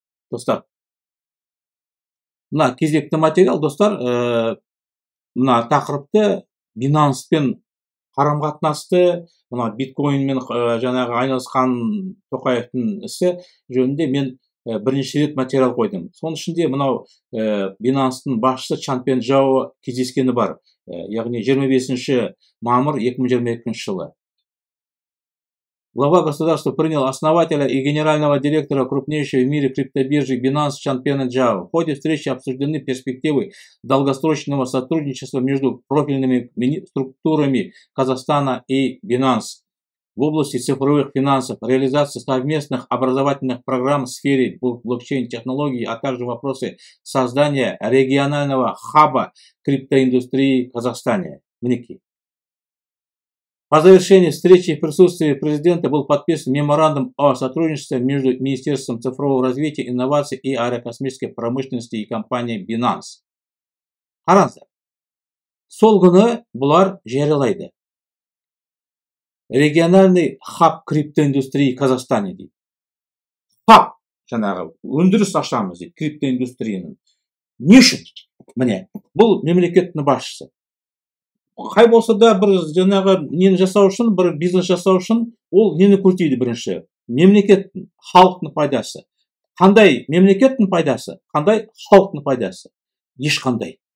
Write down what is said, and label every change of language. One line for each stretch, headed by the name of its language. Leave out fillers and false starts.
Kazakh: Достар, мына кезекті материал, достар, мына тақырыпты Binance'пен қарым-қатынасты, мына биткоинмен жаңағы айналысқан Тоқаевтың ісі жөнінде мен бірнеше рет материал қойдым. Соның ішінде мынау Binance'тың басшысы Чанпен Джао кездескені бар, яғни 25 мамыр 2022 жылы.
Russian: Глава государства принял основателя и генерального директора крупнейшей в мире криптобиржи Binance Чанпена Джао. В ходе встречи обсуждены перспективы долгосрочного сотрудничества между профильными структурами Казахстана и Binance в области цифровых финансов, реализации совместных образовательных программ в сфере блокчейн-технологий, а также вопросы создания регионального хаба криптоиндустрии в Казахстане. По завершении встречи в присутствии президента был подписан меморандум о сотрудничестве между Министерством цифрового развития, инноваций и аэрокосмической промышленности и компанией Binance.
Kazakh: Қараңыздар, сол күні бұлар жариялайды.
Russian: Региональный хаб криптоиндустрии в Казахстане
Kazakh: дейді. Хаб, жаңағы өндіріс ашамыз дейді, криптоиндустрияның. Не үшін? Міне, бұл мемлекеттің басшысы. Қай болса да бір жаңағы нені жасау үшін, бір бизнес жасау үшін, ол нені көздейді бірінші? Мемлекеттің, халықтың пайдасы. Қандай мемлекеттің пайдасы, қандай халықтың пайдасы? Ешқандай.